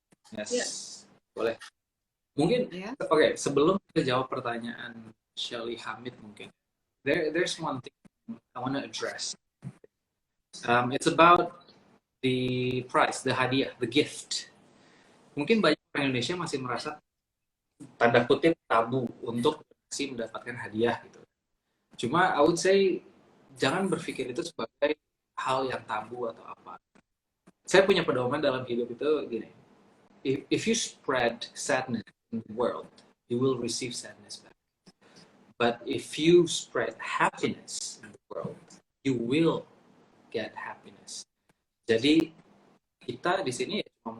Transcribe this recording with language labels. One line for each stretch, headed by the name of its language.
English: Yes. Yeah.
Indonesian: Boleh. Mungkin
English: Yeah.
Indonesian: Oke, sebelum kita jawab pertanyaan Shelly Hamid mungkin.
English: There's one thing I want to address. It's about the price, the hadiah, the gift.
Indonesian: Mungkin banyak orang Indonesia masih merasa tanda kutip tabu untuk masih mendapatkan hadiah gitu. Cuma
English: I would say
Indonesian: jangan berpikir itu sebagai hal yang tabu atau apa. Saya punya pedoman dalam hidup itu gini.
English: If you spread sadness in the world, you will receive sadness back. But if you spread happiness in the world, you will get happiness.
Indonesian: Jadi kita di sini cuma